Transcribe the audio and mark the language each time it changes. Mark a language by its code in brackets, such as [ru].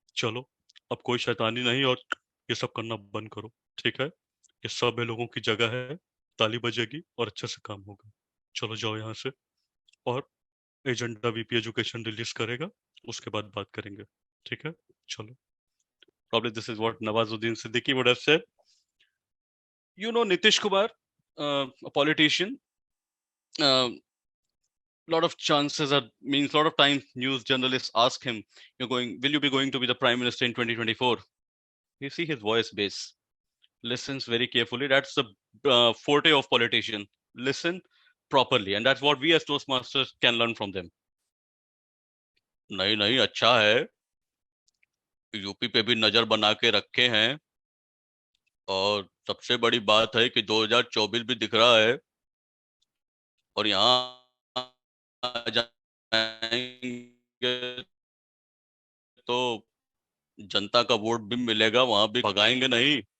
[hi] चलो, अब कोई शैतानी नहीं, और ये सब करना बंद करो, ठीक है? ये सब है लोगों की जगह है, ताली बजेगी और अच्छे से काम होगा। चलो जाओ यहाँ से, और एजेंडा वीपी एजुकेशन रिलीज करेगा, उसके बाद बात करेंगे, ठीक है? चलो। [en] Probably this is what Nawazuddin Siddiqui would have said. Nitish Kumar, a politician, a lot of chances are, means a lot of times news journalists ask him, will you be going to be the prime minister in 2024? You see his voice base, listens very carefully. That's the forte of politician. Listen properly, and that's what we as Toastmasters can learn from them. [hi] नहीं नहीं, अच्छा है, UP पे भी नजर बना के रखे हैं, और सबसे बड़ी बात है कि 2024 भी दिख रहा है, और यहाँ जाएंगे तो जनता का वोट भी मिलेगा, वहां भी भगाएंगे नहीं।